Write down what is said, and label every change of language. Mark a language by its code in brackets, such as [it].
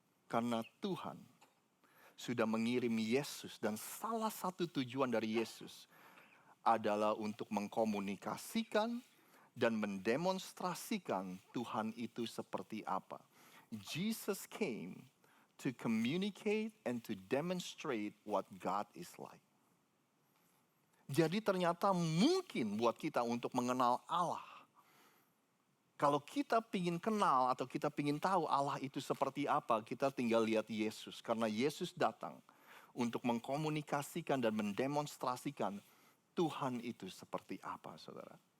[id] Karena Tuhan sudah mengirim Yesus dan salah satu tujuan dari Yesus adalah untuk mengkomunikasikan dan mendemonstrasikan Tuhan itu seperti apa. [en] Jesus came to communicate and to demonstrate what God is like. [id] Jadi ternyata mungkin buat kita untuk mengenal Allah. Kalau kita pingin kenal atau kita pingin tahu Allah itu seperti apa, kita tinggal lihat Yesus. Karena Yesus datang untuk mengkomunikasikan dan mendemonstrasikan Tuhan itu seperti apa, saudara.